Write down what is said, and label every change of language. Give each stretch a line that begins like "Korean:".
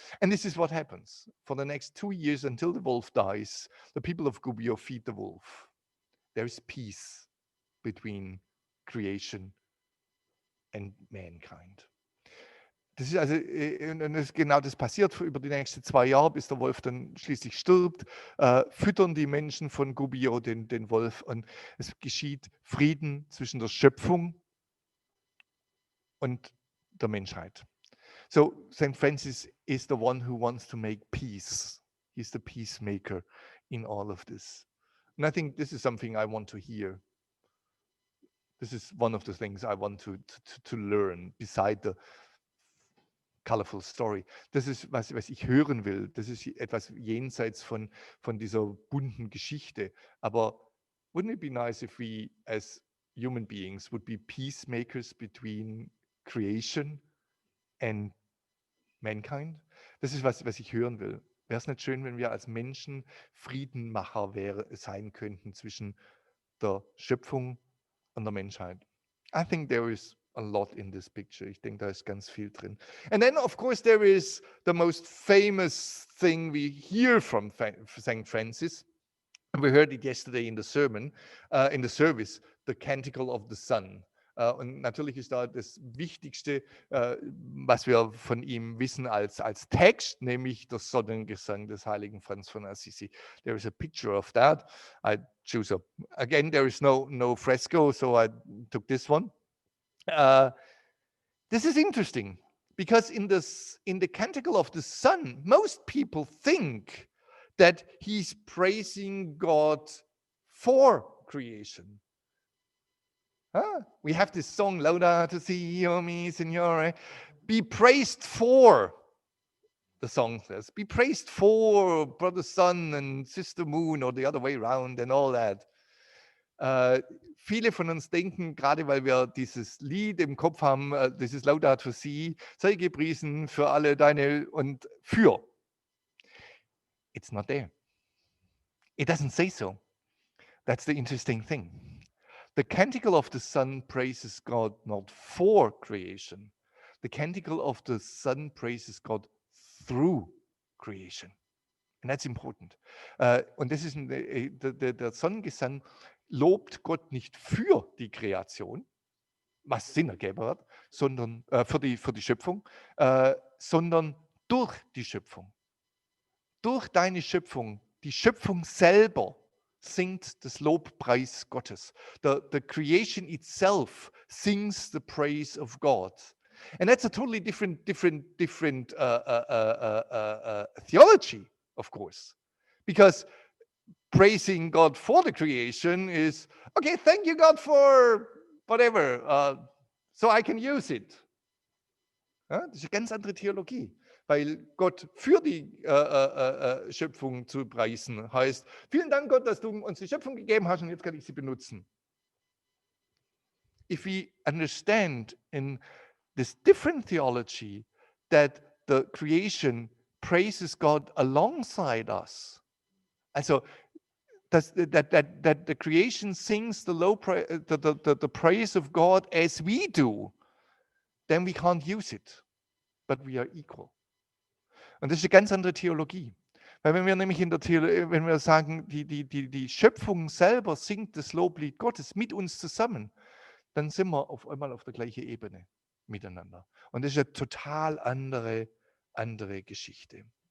English: And this is what happens. For the next 2 years, until the wolf dies, the people of Gubbio feed the wolf. There is peace between creation and mankind.
German: Das ist also, und genau das passiert über die nächsten 2 Jahre, bis der Wolf dann schließlich stirbt, füttern die Menschen von Gubbio den Wolf und es geschieht Frieden zwischen der Schöpfung und der Menschheit.
English: So St. Francis is the one who wants to make peace. He's the peacemaker in all of this. And I think this is something I want to hear. This is one of the things I want to learn beside the colorful story.
German: Das ist, was ich hören will. Das ist etwas jenseits von dieser bunten Geschichte.
English: Aber wouldn't it be nice if we as human beings would be peacemakers between creation and mankind?
German: Das ist, was ich hören will. Wäre es nicht schön, wenn wir als Menschen Friedenmacher sein könnten zwischen der Schöpfung und der Menschheit?
English: I think there is a lot in this picture.
German: Ich denke, da ist ganz viel drin.
English: And then, of course, there is the most famous thing we hear from St. Francis. We heard it yesterday in the sermon, in the service, the Canticle of the Sun.
German: Und natürlich ist da das Wichtigste, was wir von ihm wissen als Text, nämlich der Sonnengesang des heiligen Franz von Assisi.
English: There is a picture of that. I choose again, there is no fresco, so I took this one. This is interesting because in the Canticle of the Sun, most people think that he's praising God for creation. We have this song,
Italian: Laudato si, o mi Signore.
English: Be praised for, the song says. Be praised for Brother Sun and Sister Moon or the other way around and all that.
German: Viele von uns denken, gerade weil wir dieses Lied im Kopf haben, dieses Laudato si, sei gepriesen für alle deine und für.
English: It's not there. It doesn't say so. That's the interesting thing. The Canticle of the Sun praises God not for creation. The Canticle of the Sun praises God through creation. And that's important.
German: Und das ist der Sonnengesang lobt Gott nicht für die Kreation, was Sinn ergeben hat, sondern für die Schöpfung, sondern durch die Schöpfung. Durch deine Schöpfung, die Schöpfung selber singt das Lobpreis Gottes.
English: The creation itself sings the praise of God. And that's a totally different theology, of course. Because praising God for the creation is, okay, thank you God for whatever, so I can use it.
German: Ja, das ist eine ganz andere Theologie, weil Gott für die Schöpfung zu preisen heißt, vielen Dank Gott, dass du uns die Schöpfung gegeben hast und jetzt kann ich sie benutzen.
English: If we understand in this different theology that the creation praises God alongside us, also that the creation sings the praise of God as we do, then we can't use it, but we are equal.
German: Und das ist eine ganz andere Theologie. Weil wenn wir nämlich wenn wir sagen, die Schöpfung selber singt das Loblied Gottes mit uns zusammen, dann sind wir auf einmal auf der gleichen Ebene miteinander. Und das ist eine total andere Geschichte.